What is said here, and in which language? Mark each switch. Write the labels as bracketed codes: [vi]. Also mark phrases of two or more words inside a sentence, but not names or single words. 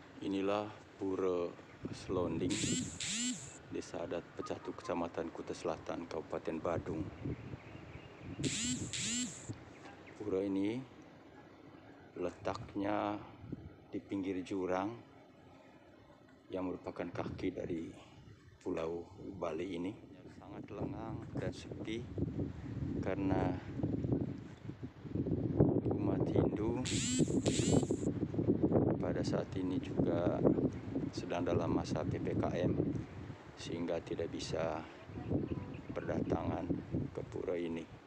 [id] Inilah Pura Selonding, Desa Adat Pecatu, Kecamatan Kuta Selatan, Kabupaten Badung. Pura ini letaknya di pinggir jurang yang merupakan kaki dari Pulau Bali ini. Sangat lengang dan sepi karena umat Hindu pada saat ini juga sedang dalam masa PPKM, sehingga tidak bisa berdatangan ke pura ini.